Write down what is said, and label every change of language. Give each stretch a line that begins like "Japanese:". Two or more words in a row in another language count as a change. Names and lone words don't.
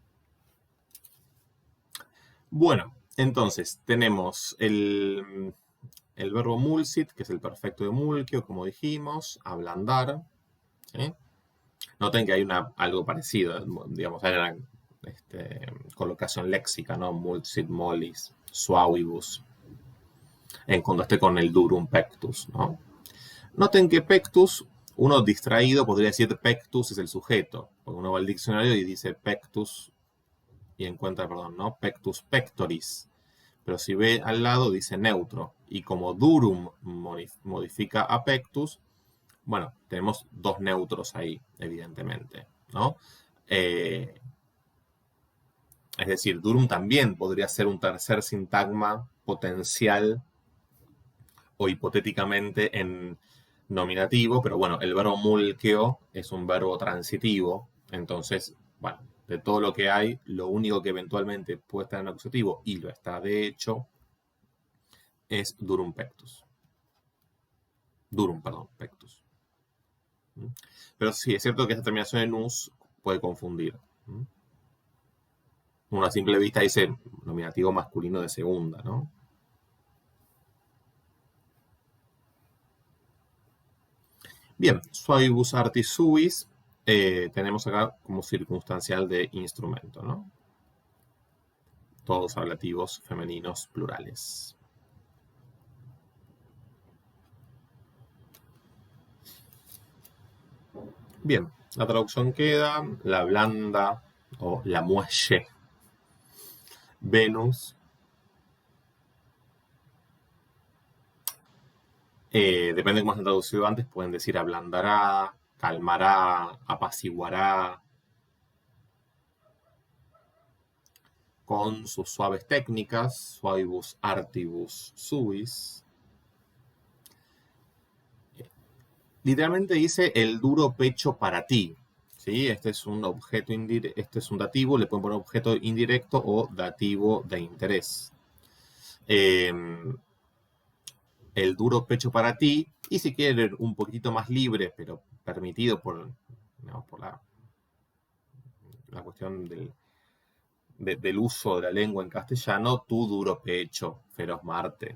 Spanish: Bueno, entonces tenemos el verbo mulsit, que es el perfecto de mulquio, como dijimos, ablandar. ¿Sí? Noten que hay algo parecido, digamos, hay una colocación léxica, ¿no?
Latin: Mulsit, mollis, suavibus,
Spanish: en contraste con el
Latin: durum pectus,
Spanish: ¿no? Noten que pectus, uno distraído podría decir pectus es el sujeto, porque uno va al diccionario y dice pectus y encuentra, ¿no?
Latin: Pectus pectoris.
Spanish: Pero si ve al lado dice neutro, y como durum modifica a pectus, bueno, tenemos 2 neutros ahí, evidentemente, ¿no? Es decir, durum también podría ser un tercer sintagma potencial o hipotéticamente en nominativo, pero bueno, el verbo mulqueo es un verbo transitivo, entonces, bueno, de todo lo que hay, lo único que eventualmente puede estar en acusativo, y lo está de hecho, es
Latin: durum pectus.
Spanish: Durum, perdón, pectus. Pero sí, es cierto que esta terminación en us puede confundir. uno a simple vista dice nominativo masculino de segunda, ¿no? Bien,
Latin: suavibus artis suis,
Spanish: tenemos acá como circunstancial de instrumento, ¿no? Todos ablativos femeninos plurales. Bien, la traducción queda la blanda o la muelle Venus. Depende de cómo se han traducido antes, pueden decir ablandará, calmará, apaciguará, con sus suaves técnicas,
Latin: suavibus artibus suis.
Spanish: Literalmente dice el duro pecho para ti. ¿Sí? Este es un objeto este es un dativo, le pueden poner objeto indirecto o dativo de interés. El duro pecho para ti, y si quieren un poquitito más libre, pero permitido por la cuestión del uso de la lengua en castellano, tu duro pecho, feroz Marte.